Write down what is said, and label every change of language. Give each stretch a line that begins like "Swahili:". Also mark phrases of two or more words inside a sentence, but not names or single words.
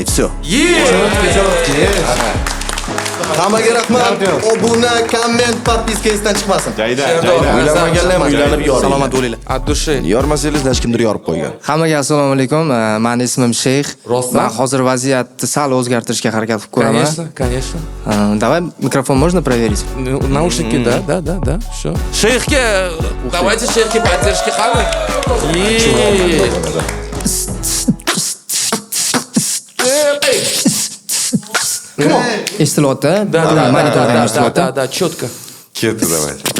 Uzbek: Все. Hammaga rahmat. Obuna, komment, podpiska esdan chiqmasin. Uylanmaganlar ham uylanib yoring. Salomat bo'linglar. Addushi. Yormasangiz hech kimdir yorib qo'ygan. Hammaga assalomu alaykum. Meni ismim Sheyx. Rostdan? Men hozir vaziyatni sal o'zgartirishga harakat qilib ko'raman.
Russian: Конечно. Давай микрофон можно проверить? Наушники, да. Всё. Sheyxga, давайте Sheyxga поддержки qilib.
Uzbek: Eshitilyapti?
Russian: Да, четко.
Uzbek: Ketdi davay.